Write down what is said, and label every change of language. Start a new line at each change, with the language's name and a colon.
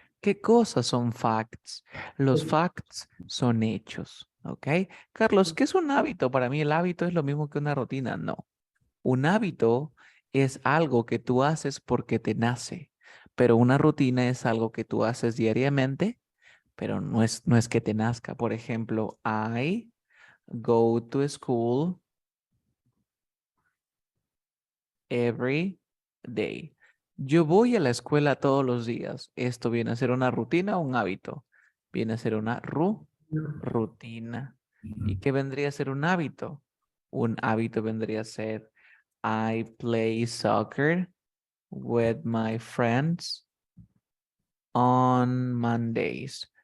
Spanish: ¿Qué cosas son facts? Los facts son hechos, ¿ok? Carlos, ¿qué es un hábito? Para mí el hábito es lo mismo que una rutina. No. Un hábito es algo que tú haces porque te nace, pero una rutina es algo que tú haces diariamente, pero no es que te nazca. Por ejemplo,
English: I go to school every day.
Spanish: Yo voy a la escuela todos los días. Esto viene a ser una rutina o un hábito. Viene a ser una rutina. ¿Y qué vendría a ser un hábito? Un hábito vendría a ser
English: I play soccer with my friends on Mondays.